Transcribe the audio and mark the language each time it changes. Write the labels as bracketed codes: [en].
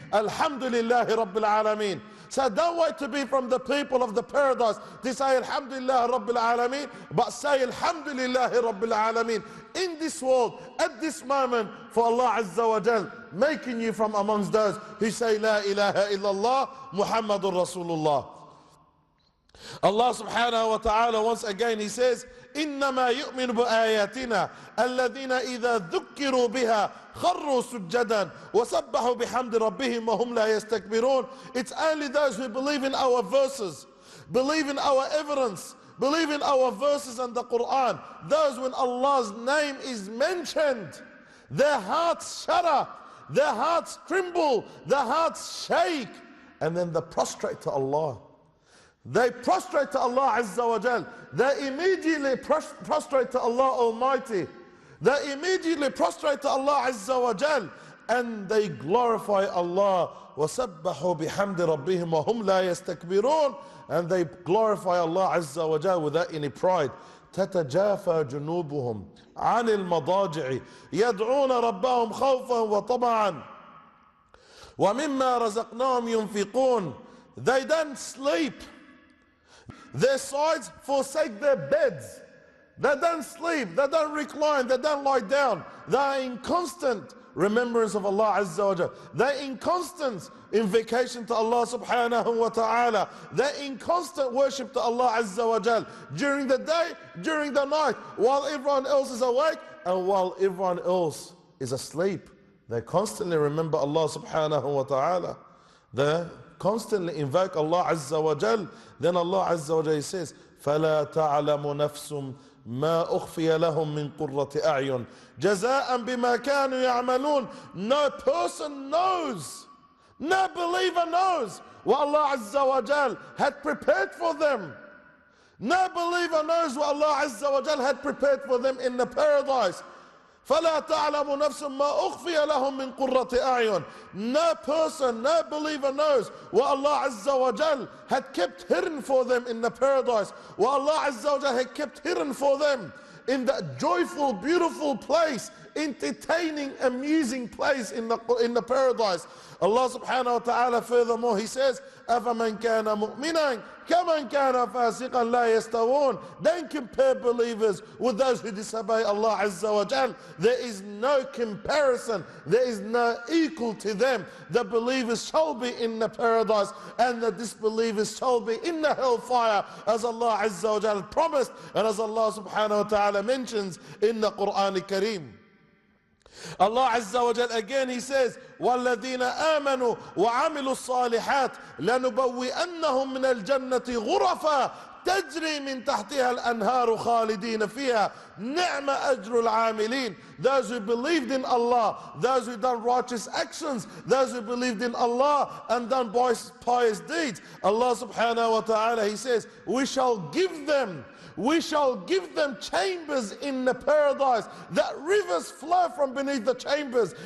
[en] Alhamdulillahi Rabbil Alameen. So don't wait to be from the people of the paradise to say Alhamdulillah Rabbil Alameen, but say Alhamdulillah Rabbil Alameen in this world, at this moment, for Allah Azza wa Jal making you from amongst those who say La ilaha illallah Muhammadur Rasulullah. [ar] Allah subhanahu wa ta'ala [en] once again he says, [ar] إنما يؤمن بآياتنا الذين إذا ذكروا بها خروا سجدا وسبحوا بحمد ربهم وهم لا يستكبرون. [en] It's only those who believe in our verses, believe in our evidence, believe in our verses and the Quran. Those when Allah's name is mentioned, their hearts shudder, their hearts tremble, their hearts shake, and then they prostrate to Allah. They prostrate to Allah Azza wa Jal. They immediately prostrate to Allah Almighty. They immediately prostrate to Allah Azza wa Jal. And they glorify Allah. [ar] وَسَبَّحُوا بِحَمْدِ رَبِّهِمْ وَهُمْ لَا يَسْتَكْبِرُونَ. [en] And they glorify Allah Azza wa Jal without any pride. [ar] تتجافى جنوبهم عن المضاجع يدعون ربهم خوفا وطمعا ومما رزقناهم ينفقون. [en] They don't sleep. Their sides forsake their beds. They don't sleep, they don't recline, they don't lie down. They are in constant remembrance of Allah Azza wa Jalla. They're in constant invocation to Allah subhanahu wa ta'ala. They're in constant worship to Allah Azza wa Jalla. During the day, during the night, while everyone else is awake and while everyone else is asleep. They constantly remember Allah subhanahu wa ta'ala. They constantly invoke Allah Azza wa Jal. Then Allah Azza wa Jal says, [ar] فَلَا تَعْلَمُ نَفْسٌ مَا أُخْفِيَ لَهُم مِّن قُرَّةِ أَعْيُنٍ جَزَاءً بِمَا كَانُوا يَعْمَلُونَ. [en] No person knows, no believer knows what Allah Azza wa Jal had prepared for them. No believer knows what Allah Azza wa Jal had prepared for them in the paradise. [ar] فَلَا تَعْلَمُ نَفْسٌ مَا أُخْفِيَ لَهُم مِّن قُرَّةِ أَعْيُنٍ. [en] No person, no believer knows what Allah Azza wa Jal had kept hidden for them in the paradise. What Allah Azza wa Jal had kept hidden for them in that joyful, beautiful place, entertaining, amusing place in the paradise. [ar] Allah subhanahu wa ta'ala [en] furthermore he says, [ar] أَفَمَنْ كَانَ مُؤْمِنًا كَمَنْ كَانَ فَاسِقًا لَا يَسْتَوُونَ. [en] Don't compare believers with those who disobey Allah Azza wa Jal. There is no comparison, there is no equal to them. The believers shall be in the paradise and the disbelievers shall be in the hellfire, as Allah Azza wa Jal promised and as Allah subhanahu wa ta'ala mentions in the Quran Kareem. [ar] Allah Azza wa Jal [en] again he says, [ar] وَالَّذِينَ آمَنُوا وَعَمِلُوا الصَّالِحَاتِ لَنُبَوِّئَنَّهُم مِّنَ الْجَنَّةِ غُرَفًا تَجْرِي مِن تَحْتِهَا الْأَنْهَارُ خَالِدِينَ فِيهَا نِعْمَ أَجْرُ الْعَامِلِينَ. [en] Those who believed in Allah, those who done righteous actions, those who believed in Allah and done pious deeds, Allah subhanahu wa ta'ala he says, we shall give them chambers in the paradise, that rivers flow from beneath the chambers.